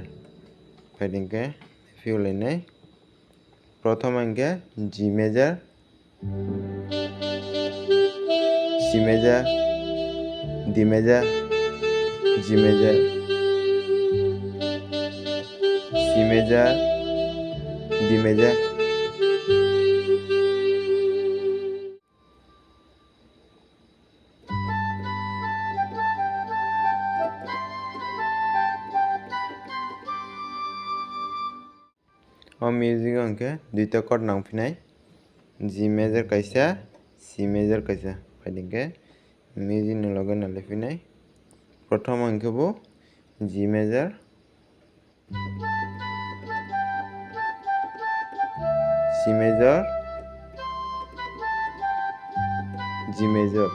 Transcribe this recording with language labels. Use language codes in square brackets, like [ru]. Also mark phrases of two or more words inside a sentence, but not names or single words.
[trp] Paidingke fiolainai. Prothom angke [en] G major, C major, D major, G major, C major, D major. [trp] Music angke duita chord nangphinai [en] G major [trp] kaisa, [en] C major [trp] kaisa. Paidingke music ni logo naliphinai. Prothom angke bo [en] G major, C major, G major.